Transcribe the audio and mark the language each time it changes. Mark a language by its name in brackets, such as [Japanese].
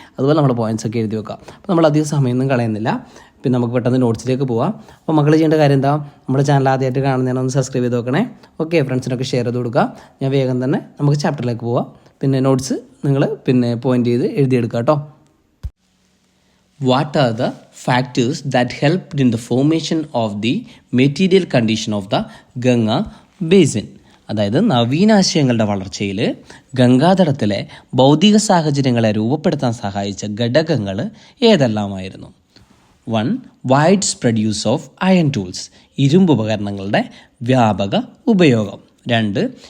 [Malayalam] അതുപോലെ നമ്മുടെ പോയിൻറ്റ്സൊക്കെ എഴുതി വെക്കാം. അപ്പോൾ നമ്മൾ അധികം സമയമൊന്നും കളയുന്നില്ല. പിന്നെ നമുക്ക് പെട്ടെന്ന് നോട്ട്സിലേക്ക് പോവാം. അപ്പോൾ മക്കൾ ചെയ്യേണ്ട കാര്യം എന്താ, നമ്മുടെ ചാനൽ ആദ്യമായിട്ട് കാണുന്നതിനൊന്ന് സബ്സ്ക്രൈബ് ചെയ്ത് നോക്കണേ. ഓക്കെ, ഫ്രണ്ട്സിനൊക്കെ ഷെയർ ചെയ്ത് കൊടുക്കുക. ഞാൻ വേഗം തന്നെ നമുക്ക് ചാപ്റ്ററിലേക്ക് പോവാം. പിന്നെ നോട്ട്സ് നിങ്ങൾ പോയിൻ്റ് ചെയ്ത് എഴുതിയെടുക്കുക കേട്ടോ. [English] What are the factors that helped in the formation of the material condition of the Ganga basin? [Malayalam] അതായത് നവീനാശയങ്ങളുടെ വളർച്ചയിൽ ഗംഗാതടത്തിലെ ഭൗതിക സാഹചര്യങ്ങളെ രൂപപ്പെടുത്താൻ സഹായിച്ച ഘടകങ്ങൾ ഏതെല്ലാമായിരുന്നു? 1. [English] wide spread use of iron tools, [Malayalam] ഇരുമ്പ് ഉപകരണങ്ങളുടെ വ്യാപക ഉപയോഗം. [English] 2.